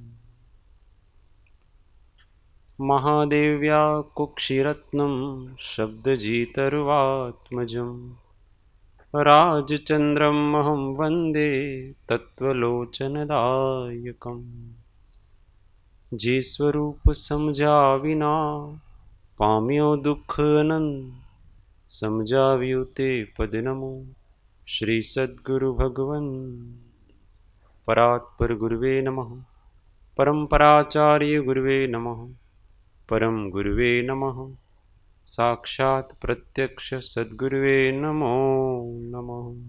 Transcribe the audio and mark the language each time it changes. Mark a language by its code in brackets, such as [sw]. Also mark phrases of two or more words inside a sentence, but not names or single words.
[sa] महादेव्या कुक्षिरत्नं शब्दजितर्वात्मजं राजचन्द्रमहं वन्दे तत्त्वलोचनदायकम्। [gu] જે સ્વરૂપ સમઝા વિના પામ્યો દુખ અનંત, समझाव्યું તે પદ નમો શ્રી સદ્ગુરુ ભગવન। [sa] પરાત્પર ગુરુવે નમઃ, પરંપરાચાર્ય ગુરુવે નમઃ, પરમ ગુરુવે નમઃ, સાક્ષાત પ્રત્યક્ષ સદ્ગુરુવે નમો નમઃ।